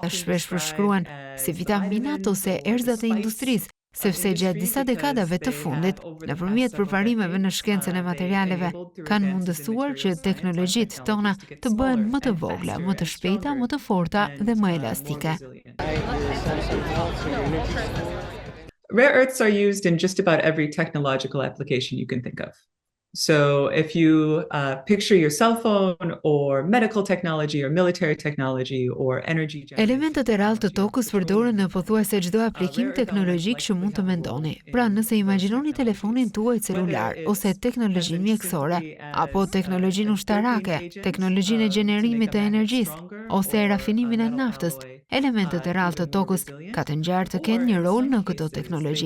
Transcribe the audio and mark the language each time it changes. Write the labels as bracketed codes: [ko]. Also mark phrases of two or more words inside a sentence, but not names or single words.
[sq] Shpesh përshkruan si vitaminat ose erzat e industrisë, sepse gjatë disa dekadave të fundit, nëpërmjet përparimeve në shkencën e materialeve, kanë mundësuar që teknologjitë tona të bëhen më të vogla, më të shpejta, më të forta dhe më elastike. [en] Rare earths are used in just about every technological application you can think of. So if you picture your cell phone or medical technology or military technology or energy generation. [sq] Elementet e rrallë të tokës përdoren në pothuajse çdo aplikim teknologjik që mund të mendoni. Pra, nëse imagjinoni telefonin tuaj celular ose teknologjinë mjekësore apo teknologjinë ushtarake, teknologjinë e gjenerimit të energjisë ose rafinimin e naftës, elementet e rrallë të tokës ka të ngjarë të kenë një rol në këto teknologji.